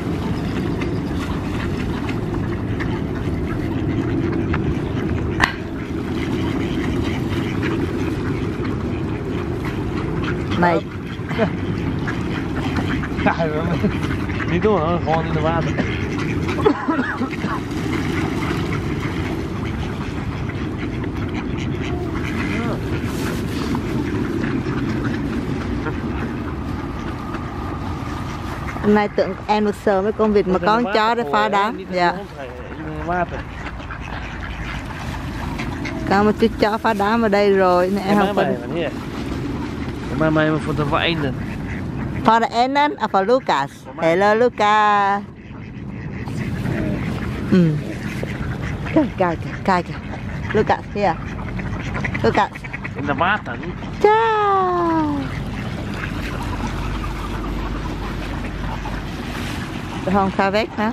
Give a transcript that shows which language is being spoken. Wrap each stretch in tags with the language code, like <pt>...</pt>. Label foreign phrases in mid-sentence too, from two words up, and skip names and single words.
<nl>Nee. Ja, niet doen hoor, gewoon in de water.</nl> <vi>Hôm nay tưởng em được sờ với con vịt mà có con chó để phá đá. Dạ. Có một chú chó phá đá ở đây rồi nên em không phải.</vi> <nl>Maar mij voor de eenden.</nl> <en>For the enden or for Lucas? Hello Lucas. Kijk. Lucas, here. Lucas.</en> <nl>In de water. Ciao. De hond gaat weg, hè?</nl>